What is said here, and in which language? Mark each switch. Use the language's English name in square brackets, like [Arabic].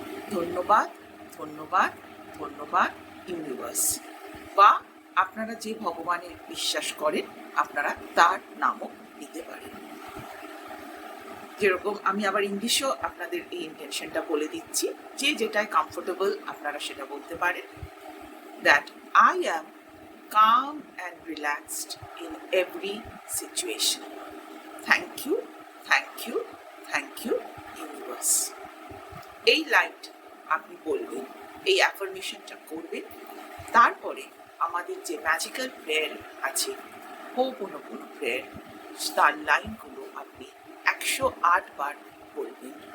[Bangla] ধন্যবাদ, ধন্যবাদ, ধন্যবাদ ইউনিভার্স। বা আপনারা যে ভগবানে বিশ্বাস করেন আপনারা তার নামও দিতে পারেন। যেরকম আমি আবার ইংলিশেও আপনাদের এই ইন্টেনশনটা বলে দিচ্ছি, যে যেটায় কমফোর্টেবল আপনারা সেটা বলতে পারেন। [English] That I am calm and relaxed in every situation. Thank you, thank you, thank you, universe. [Bangla] এই লাইনটা আপনি বলবেন, এই অ্যাফার্মেশনটা করবেন। তারপরে আমাদের যে ম্যাজিক্যাল প্রেয়ার আছে, হোপোনোপোনো প্রেয়ার, তার লাইনগুলো আপনি 108 বার বলবেন।